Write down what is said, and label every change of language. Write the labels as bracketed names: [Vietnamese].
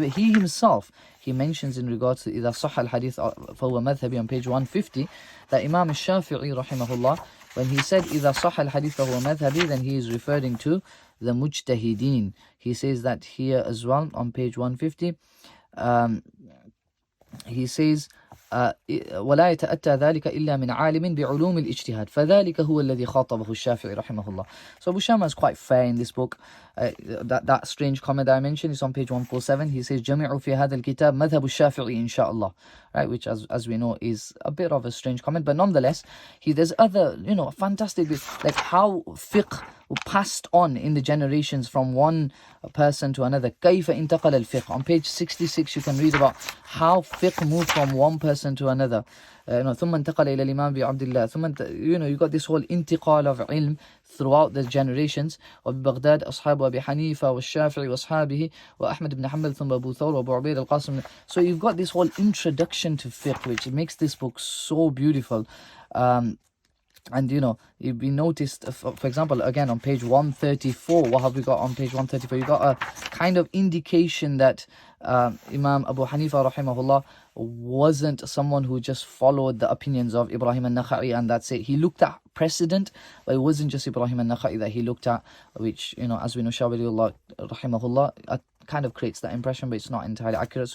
[English] But he himself, he mentions in regards to [Arabic] إِذَا صَحَّ الْحَدِيث فَهُوَ مَذْهَبِي [English] on page 150, that Imam al-Shafi'i rahimahullah, when he said إِذَا صَحَّ الْحَدِيث فَهُوَ مَذْهَبِي, then he is referring to the mujtahideen. He says that here as well on page 150. He says [Arabic] ولا يتأتى ذلك إلا من عالم بعلوم الاجتهاد فذلك هو الذي خاطبه الشافعي رحمه الله. [English] So Abu Shamah is quite fair in this book. That strange comment that I mentioned is on page 147. He says [Arabic] جمع في هذا الكتاب مذهب الشافعي إن شاء الله, [English] right, which as we know is a bit of a strange comment, but nonetheless there's other fantastic bits, like how fiqh passed on in the generations from one person to another. [Arabic] كيف انتقل الفقه. [English] On page 66 you can read about how fiqh moved from one person to another. [Arabic] ثم انتقل إلى الإمام بعبد الله. [English] ثم you got this whole انتقال of ilm throughout the generations. [Arabic] وببغداد أصحاب أبي حنيفة والشافعي وأصحابه وأحمد بن حنبل ثم أبو ثور وأبو عبيد القاسم. [English] So you've got this whole introduction to fiqh, which makes this book so beautiful. And you've been noticed, for example, again on page 134, what have we got on page 134? You got a kind of indication that Imam Abu Hanifa rahimahullah wasn't someone who just followed the opinions of Ibrahim al-Nakha'i and that's it. He looked at precedent, but it wasn't just Ibrahim al-Nakha'i that he looked at, which as we know, Shah Waliullah rahimahullah kind of creates that impression, but it's not entirely accurate.